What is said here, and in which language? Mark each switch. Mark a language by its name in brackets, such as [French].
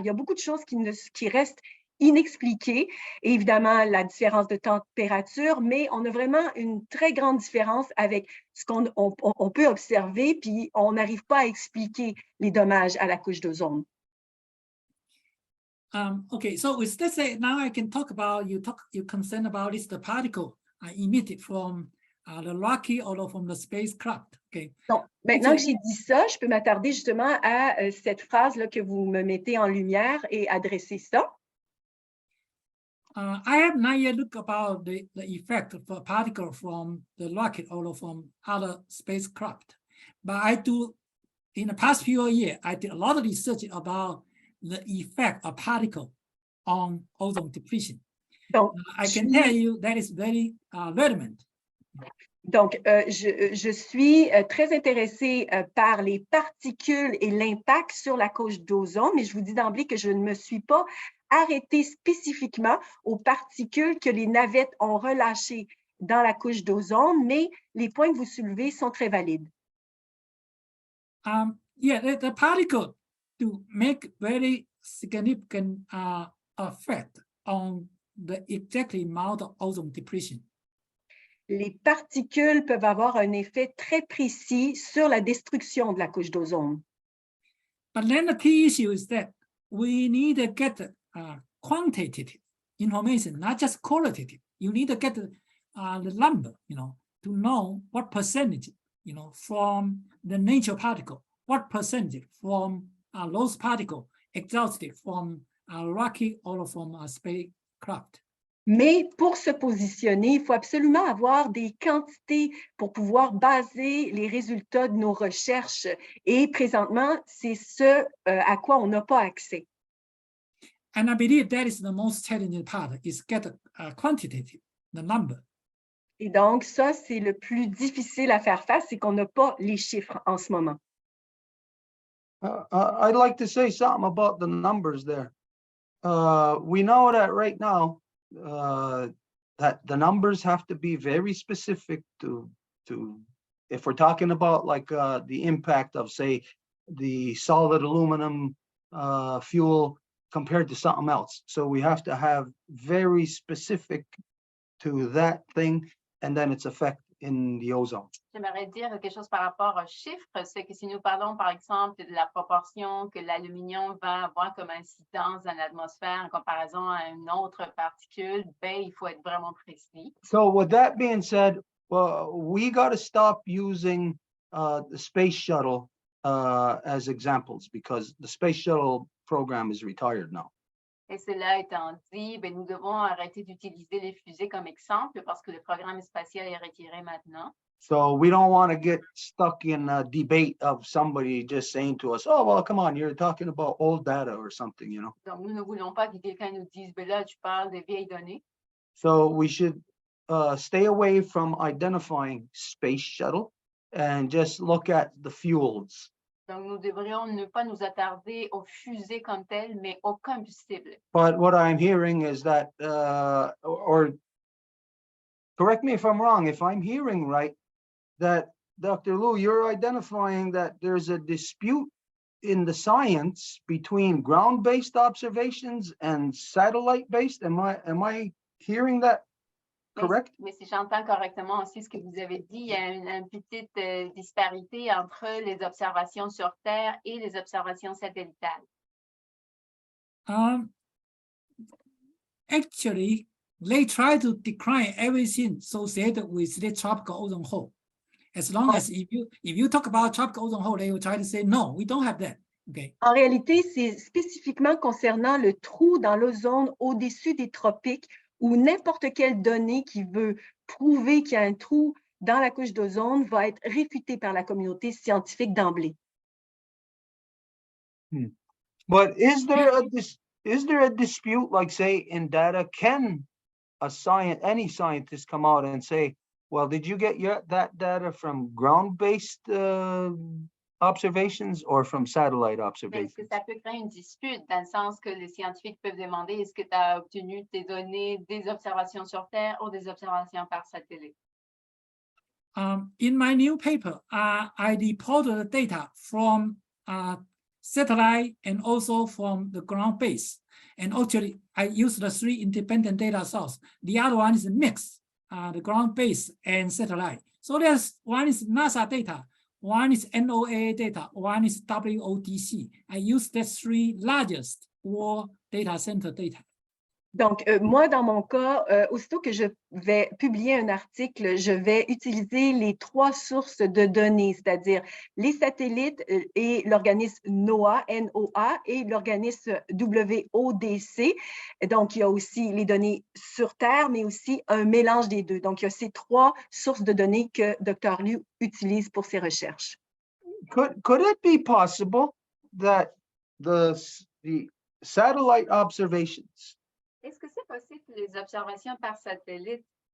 [French] Il y a beaucoup de choses qui restent inexpliquées, et évidemment la différence de température, mais on a vraiment une très grande différence avec ce qu'on peut observer, puis on n'arrive pas à expliquer les dommages à la couche d'ozone. [English] Okay, so with that said, now I can talk about you concerned about is the particle emitted from the rocket or from the spacecraft. Okay. [French] Donc, maintenant que j'ai dit ça, je peux m'attarder justement à cette phrase-là que vous me mettez en lumière et adresser ça. [English] I have not yet looked about the effect of a particle from the rocket or from other spacecraft, but I do. In the past few years, I did a lot of research about the effect of particle on ozone depletion. [French] Donc, [English] I can tell you that is very relevant. [French] Donc, je suis très intéressée par les particules et l'impact sur la couche d'ozone, mais je vous dis d'emblée que je ne me suis pas arrêtée spécifiquement aux particules que les navettes ont relâchées dans la couche d'ozone, mais les points que vous soulevez sont très valides. [English] Yeah, the particle to make very significant effect on the exactly amount of ozone depletion. [French] Les particules peuvent avoir un effet très précis sur la destruction de la couche d'ozone. [English] But then the key issue is that we need to get quantitative information, not just qualitative. You need to get the number, to know what percentage, from the nature particle, what percentage from those particles exhausted from a rocket or from a spacecraft. [French] Mais pour se positionner, il faut absolument avoir des quantités pour pouvoir baser les résultats de nos recherches. Et présentement, c'est ce à quoi on n'a pas accès. [English] And I believe that is the most challenging part, is get quantitative, the number. [French] Et donc, ça, c'est le plus difficile à faire face, c'est qu'on n'a pas les chiffres en ce moment. [English] I'd like to say something about the numbers there. We know that right now, that the numbers have to be very specific to if we're talking about like the impact of, say, the solid aluminum fuel compared to something else. So we have to have very specific to that thing and then its effect in the ozone. [French] J'aimerais dire quelque chose par rapport aux chiffres, c'est que si nous parlons par exemple de la proportion que l'aluminium va avoir comme incidence dans l'atmosphère en comparaison à une autre particule, ben, il faut être vraiment précis. [English] So with that being said, we got to stop using the space shuttle as examples because the space shuttle program is retired now. [French] Et cela étant dit, ben, nous devons arrêter d'utiliser les fusées comme exemple parce que le programme spatial est retiré maintenant. [English] So we don't want to get stuck in a debate of somebody just saying to us, oh, well, come on, you're talking about old data or something, [French] Donc, nous ne voulons pas que quelqu'un nous dise, ben là, tu parles de vieilles données. [English] So we should stay away from identifying space shuttle and just look at the fuels. [French] Donc, nous devrions ne pas nous attarder aux fusées comme telles, mais au combustible. [English] But what I'm hearing is that, or correct me if I'm wrong, if I'm hearing right, that Dr. Liu, you're identifying that there's a dispute in the science between ground-based observations and satellite-based. Am I hearing that correct? [French] Mais si j'entends correctement aussi ce que vous avez dit, il y a une petite disparité entre les observations sur Terre et les observations satellitales. [English] Actually, they try to decline everything associated with the tropical ozone hole. As long as if you talk about tropical ozone hole, they will try to say, no, we don't have that. Okay. [French] En réalité, c'est spécifiquement concernant le trou dans l'ozone au-dessus des tropiques où n'importe quelle donnée qui veut prouver qu'il y a un trou dans la couche d'ozone va être réfutée par la communauté scientifique d'emblée. [English] But is there a dispute, like say in data, can any scientist come out and say, well, did you get that data from ground-based observations or from satellite observations? [French] Est-ce que ça peut créer une dispute dans le sens que les scientifiques peuvent demander est-ce que tu as obtenu tes données des observations sur Terre ou des observations par satellite? [English] In my new paper, I reported the data from satellite and also from the ground base. And actually, I used the 3 independent data sources. The other one is a mix, the ground base and satellite. So there's one is NASA data, one is NOAA data, one is WODC. I use the 3 largest or data center data. [French] Donc, moi, dans mon cas, aussitôt que je vais publier un article, je vais utiliser les 3 sources de données, c'est-à-dire les satellites et l'organisme NOAA, N-O-A, et l'organisme WODC. Donc, il y a aussi les données sur Terre, mais aussi un mélange des deux. Donc, il y a ces 3 sources de données que Dr. Liu utilise pour ses recherches. [English] Could it be possible that the satellite observations, [French] Est-ce que c'est possible que les observations par satellite,